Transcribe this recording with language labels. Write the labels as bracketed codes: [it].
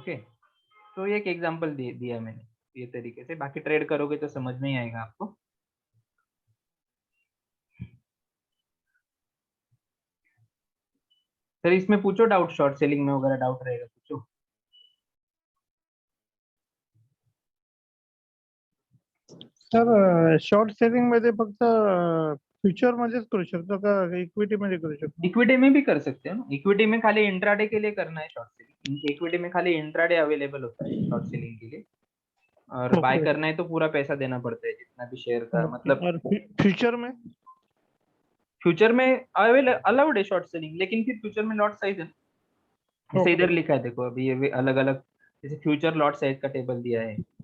[hi] Okay, तो ये एक एग्जांपल दिया मैंने ये तरीके से, बाकी ट्रेड करोगे तो समझ में ही आएगा आपको। सर इसमें पूछो डाउट, शॉर्ट सेलिंग में वगैरह डाउट रहेगा पूछो। [mr] सर शॉर्ट सेलिंग मध्ये फक्त फ्युचर मध्येच करू शकतो का इक्विटी मध्ये करू शकतो? [hi] इक्विटी में भी कर सकते हो ना, इक्विटी में खाली इंट्राडे के लिए करना है शॉर्ट सेलिंग, इक्विटी में खाली इंट्राडे अवेलेबल होता है शॉर्ट सेलिंग के लिए, और बाय ओके करना है तो पूरा पैसा देना पड़ता है जितना भी शेयर का ओके। मतलब। और फ्यूचर में? फ्यूचर में अलाउड है शॉर्ट सेलिंग, लेकिन फिर फ्यूचर में लॉट साइज है, जैसे इधर लिखा है देखो, अभी ये अलग अलग, जैसे फ्यूचर लॉट साइज का टेबल दिया है।